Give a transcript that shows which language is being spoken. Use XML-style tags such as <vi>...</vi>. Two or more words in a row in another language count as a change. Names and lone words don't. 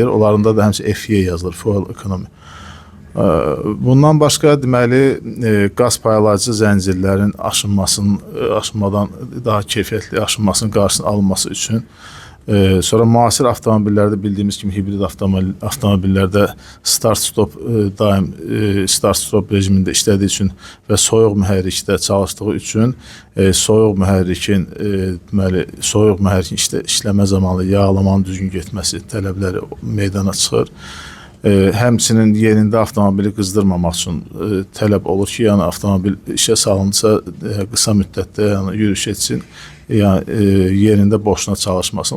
<az>Onlarında da həmçə FEA yazılır,</az> <en>Fuel Economy.</en> <az>Bundan başqa, deməli, qaz paylayıcı zəncirlərin aşınmadan daha keyfiyyətli aşınmasının qarşısının alınması üçün, sonra müasir avtomobillərdə bildiyimiz kimi hibrid avtomobillərdə start-stop daim start-stop rejimində işlədiyi üçün və soyuq mühərrikdə çalışdığı üçün soyuq mühərrikin işləmə zamanı yağlamanın düzgün getməsi tələbləri meydana çıxır. Həmçinin yerində avtomobili qızdırmamaq üçün tələb olur ki, yəni avtomobil işə salınsa qısa müddətdə yürüyüş etsin, yəni yerində boşuna çalışmasın.</az>